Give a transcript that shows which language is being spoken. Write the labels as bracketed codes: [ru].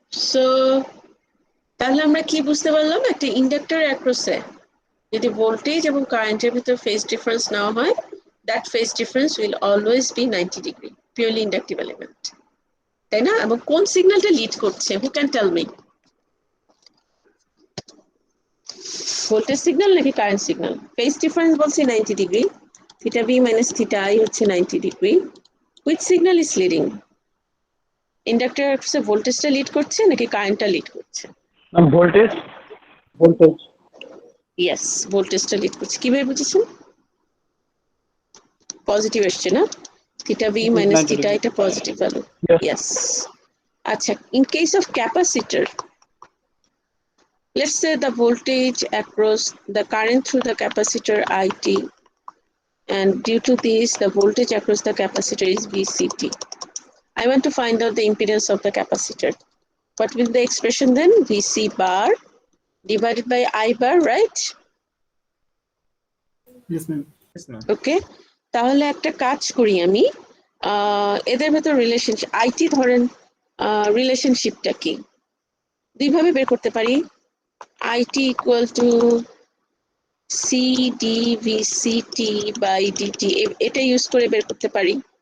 [bn] So তাহলে আমরা কি বুঝতে পারলাম, একটা ইন্ডাক্টর অ্যাক্রসে যদি ভোল্টেজ এবং কারেন্টের ভিতর ফেজ ডিফারেন্স নেওয়া হয়, [en] that phase difference will always be 90 degree, purely inductive element. [bn] তাই না? এবং কোন সিগন্যালটা লিড করছে? [en] Who can tell me? [bn] Voltage signal নাকি কারেন্ট সিগন্যাল? ফেজ ডিফারেন্স বলছি 90 degree, theta B minus theta I হচ্ছে 90 degree. [en] Which signal is leading? [bn] Inductor ভোল্টেজটা lead করছে নাকি কারেন্টটা লিড করছে? ভোল্টেজ ইয়েস, ভোল্টেজটা লিড করছে। কিভাবে বুঝেছেন? পজিটিভ আসছে না? থিটা বি মাইনাস 90 থিটা এটা পজিটিভ ভ্যালু। [en] Yes. Yes. আচ্ছা, in case of capacitor, let's say the voltage across the current through the capacitor IT, and due to this the voltage across the capacitor is VCT. I want to find out the impedance of the capacitor. What will the expression then? VC bar divided by I bar, right? Yes, ma'am. Yes, ma'am. [bn] Okay, তাহলে একটা কাজ করি আমি, এদের ভেতর relationship IT ধরেন, রিলেশনশিপটা কি দুইভাবে বের করতে পারি। IT equal to C D V C T by DT, এটা ইউজ করে বের করতে পারি।